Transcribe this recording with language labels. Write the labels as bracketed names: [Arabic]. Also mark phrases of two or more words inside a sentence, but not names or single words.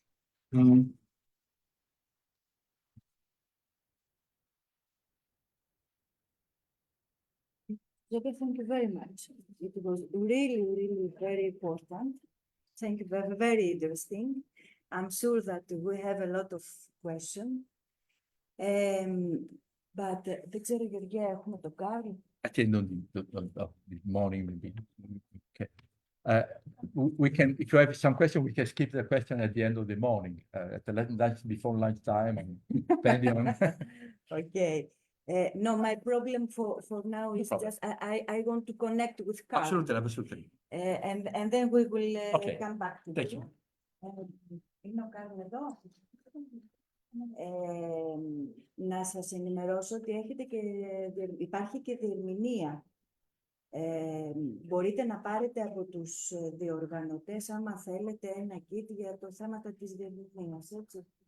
[English] Giuseppe, thank you very much. It was really, really very important. Thank you, very, very interesting. I'm sure that we have a lot of questions. [Greek] But δεν ξέρω, Γεωργία, έχουμε το Καρλ. [English] I think the morning maybe. Okay. We can, if you have some question, we can skip the question at the end of the morning, at the lunch, before lunchtime, and depending on. Okay. No, my problem for now is just I want to connect with Carl. Absolutely, absolutely. And then we will Okay. come back to Thank you. [Greek] Είναι ο Καρλ εδώ. Να σας ενημερώσω ότι έχετε υπάρχει και διερμηνία. Μπορείτε να πάρετε από τους διοργανωτές, άμα θέλετε, ένα kit για το θέμα της διερμηνίας, έτσι.